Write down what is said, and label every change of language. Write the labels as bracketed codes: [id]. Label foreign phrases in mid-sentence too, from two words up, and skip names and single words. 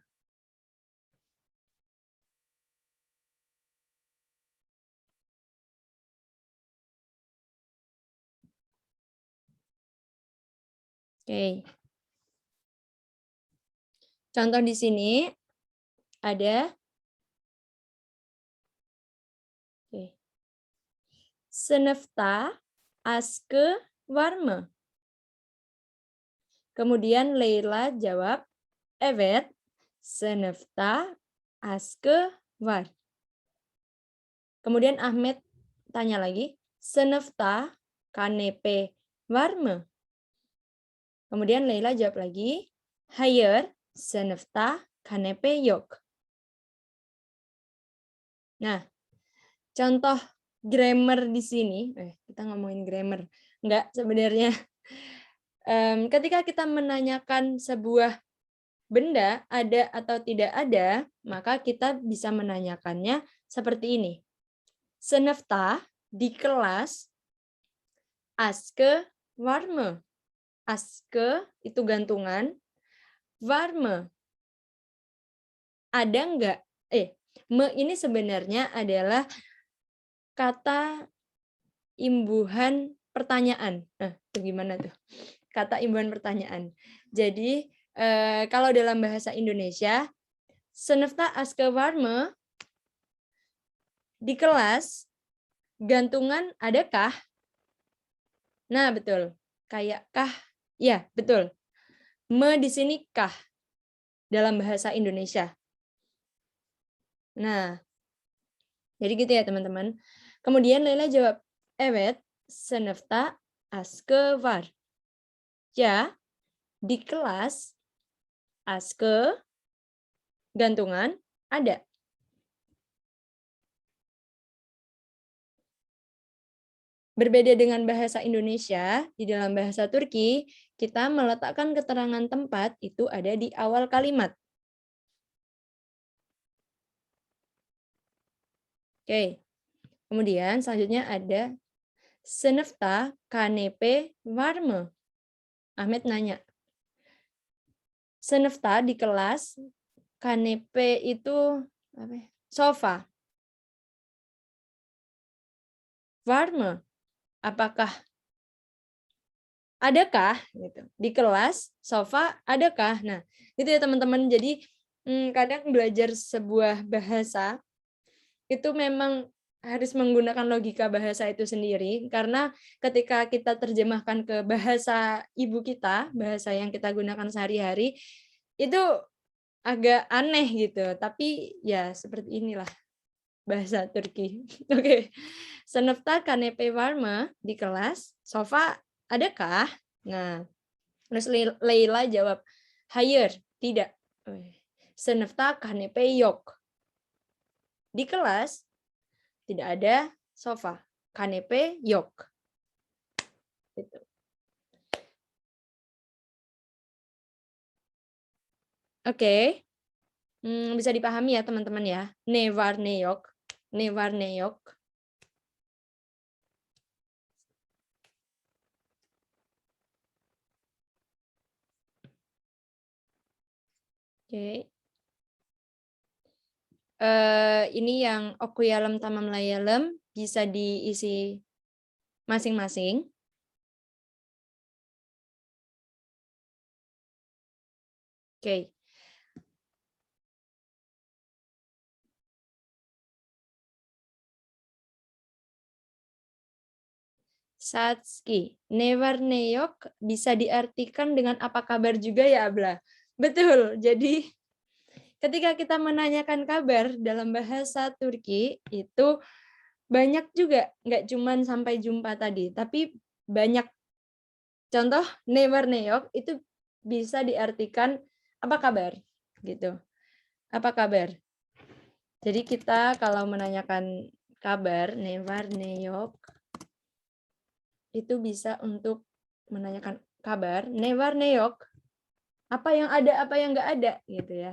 [id] Oke. Contoh di sini ada [tr] Sınıfta askı var mı? [id] Kemudian Leila jawab, [tr] evet, sınıfta askı var. [id] Kemudian Ahmed tanya lagi, [tr] sınıfta kanepe var mı? [id] Kemudian Leila jawab lagi, [tr] hayır, sınıfta kanepe yok. [id] Nah, contoh grammar di sini, kita ngomongin grammar, enggak sebenarnya. Ketika kita menanyakan sebuah benda ada atau tidak ada, maka kita bisa menanyakannya seperti ini. Sınıfta di kelas, [tr] askı var mı? [id] Askı itu gantungan, [tr] var mı? [id] Ada enggak? Me ini sebenarnya adalah kata imbuhan pertanyaan. Nah, itu gimana tuh? Kata imbuhan pertanyaan. Jadi, kalau dalam bahasa Indonesia, [tr] sınıfta askı var mı? [id] Di kelas, gantungan adakah? Nah, betul. Kayak kah? Ya, betul. Me di sini kah dalam bahasa Indonesia. Nah, jadi gitu ya teman-teman. Kemudian Leila jawab, [tr] evet, sınıfta askı var. [id] Ya, di kelas askı gantungan ada. Berbeda dengan bahasa Indonesia, di dalam bahasa Turki, kita meletakkan keterangan tempat itu ada di awal kalimat. Oke. Kemudian selanjutnya ada [tr] sınıfta kanepe var mı? [id] Ahmed nanya. Sınıfta di kelas, kanepe itu apa ya? Sofa. [tr] Var mı? [id] Apakah? Adakah? Gitu. Di kelas, sofa, adakah? Nah, itu ya teman-teman. Jadi kadang belajar sebuah bahasa itu memang harus menggunakan logika bahasa itu sendiri, karena ketika kita terjemahkan ke bahasa ibu kita, bahasa yang kita gunakan sehari-hari, itu agak aneh gitu. Tapi ya seperti inilah bahasa Turki. Oke. [tr] Sınıfta kanepe var mı? [id] Di kelas, sofa adakah? Nah, terus Leila jawab, [tr] hayır, tidak. Sınıfta kanepe yok. [id] Di kelas tidak ada sofa. [tr] Kanepe yok. [id] Gitu. Oke. Bisa dipahami ya teman-teman ya. [tr] Ne var ne yok. Ne var ne yok. [id] Oke. Ini yang [tr] okuyalem tamam layalem [id] bisa diisi masing-masing. Oke. Satski, [tr] ne var ne yok [id] bisa diartikan dengan apa kabar juga ya, Abla? Betul. Jadi ketika kita menanyakan kabar dalam bahasa Turki itu banyak juga, nggak cuman sampai jumpa tadi, tapi banyak. Contoh [tr] ne var ne yok [id] itu bisa diartikan apa kabar gitu. Apa kabar? Jadi kita kalau menanyakan kabar, [tr] nevar, neyok, [id] itu bisa untuk menanyakan kabar, [tr] nevar, neyok, [id] apa yang ada, apa yang nggak ada, gitu ya.